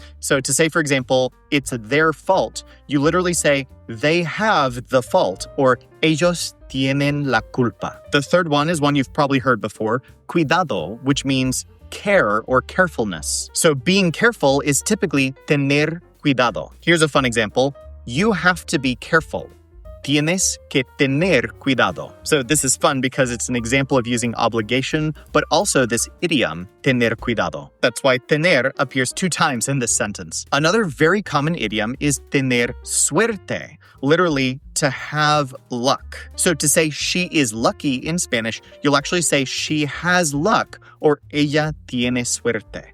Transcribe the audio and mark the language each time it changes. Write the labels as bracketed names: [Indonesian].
[English] So to say, for example, it's their fault, you literally say they have the fault, or [Spanish] ellos tienen la culpa. [English] The third one is one you've probably heard before, cuidado, which means care or carefulness. So being careful is typically tener cuidado. Here's a fun example. You have to be careful. [Spanish] tienes que tener cuidado. [English] So this is fun because it's an example of using obligation, but also this idiom, tener cuidado. That's why tener appears 2 times in this sentence. Another very common idiom is tener suerte, literally to have luck. So to say she is lucky in Spanish, you'll actually say she has luck or [Spanish] ella tiene suerte.